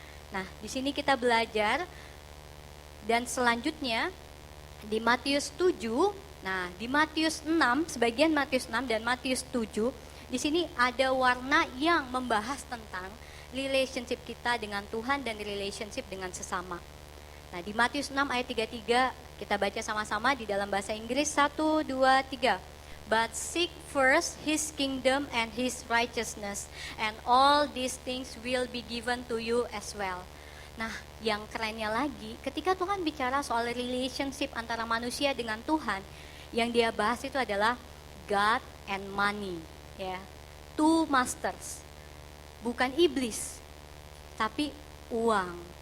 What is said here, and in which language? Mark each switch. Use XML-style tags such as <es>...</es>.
<id>Nah, di sini kita belajar, dan selanjutnya di Matius 7, nah di Matius 6, sebagian Matius 6 dan Matius 7, di sini ada warna yang membahas tentang relationship kita dengan Tuhan dan relationship dengan sesama. Nah, di Matius 6 ayat 33 kita baca sama-sama di dalam bahasa Inggris. 1, 2, 3.</id> <en>But seek first His kingdom and His righteousness, and all these things will be given to you as well.</en> <id>Nah, yang kerennya lagi, ketika Tuhan bicara soal relationship antara manusia dengan Tuhan, yang dia bahas itu adalah God and money, ya. Two masters. Bukan iblis, tapi uang.</id>